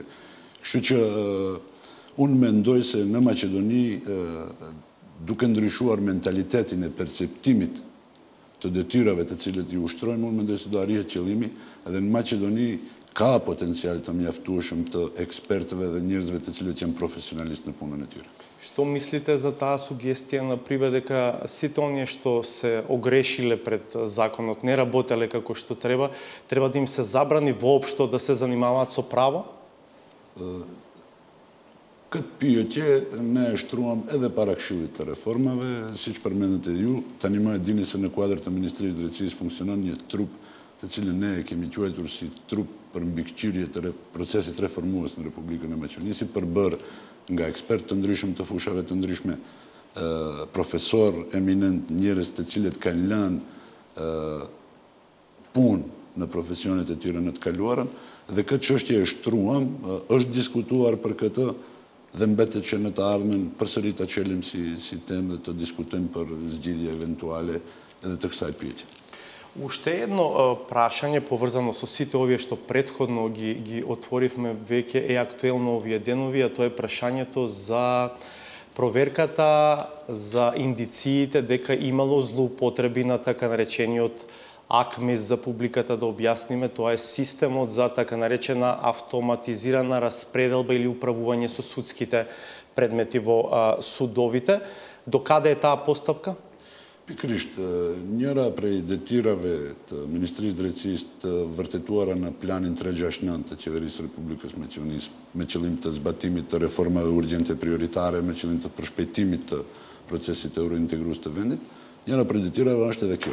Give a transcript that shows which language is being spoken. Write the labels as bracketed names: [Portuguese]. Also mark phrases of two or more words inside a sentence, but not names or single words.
[Albanian] Kështu që unë mendoj se në Maqedoni duke ndryshuar mentalitetin e perceptimit të detyrave të cilët i ushtrojmë, unë mendoj se do arrihet qëllimi, edhe në Maqedoni ka potencial të mjaftueshëm të ekspertëve dhe njerëzve të cilët janë profesionalistë në punën e tyre. [Macedonian] Што мислите за таа сугестија на прибе дека сите оние што се огрешиле пред законот, не работеле како што треба да им се забрани воопшто да се занимаваат со право? [Albanian] Këtë pyetje ne e shtruam edhe para Këshillit të Reformave, siç përmendët edhe ju, tani më e dini se në kuadër të Ministrisë së Drejtësisë funksionon një trup të cilën ne e kemi quajtur si trup për mbikëqyrje të procesit reformues në Republikën e Maqedonisë, si përbërë nga ekspertë të ndryshëm të fushave të ndryshme, profesor eminent, njerëz të cilët kanë lënë punë në profesionet e tyre në të kaluarën, dhe këtë çështje e shtruam, është diskutuar për këtë dhe mbetet që në të ardhmen përsëri ta çelim si temë dhe të diskutojmë për zgjidhje eventuale edhe të kësaj pyetje. [Macedonian] Уште едно прашање поврзано со сите овие што претходно ги отворивме веќе е актуелно овие денови, а тоа е прашањето за проверката за индициите дека имало злоупотреби на така наречениот АКМИС за публиката, да објасниме, тоа е системот за така наречена автоматизирана распределба или управување со судските предмети во судовите. До каде е таа постапка? [Albanian] Pikërisht, njëra prej detyrave të Ministrisë Drejtësisë të vërtetuara në planin 369 të Qeverisë Republikës Maqedonisë me qëllim të zbatimit të reformave urgjente prioritare, me qëllim të përshpejtimit të procesit eurointegrues të vendit, njëra prej detyrave është edhe kjo.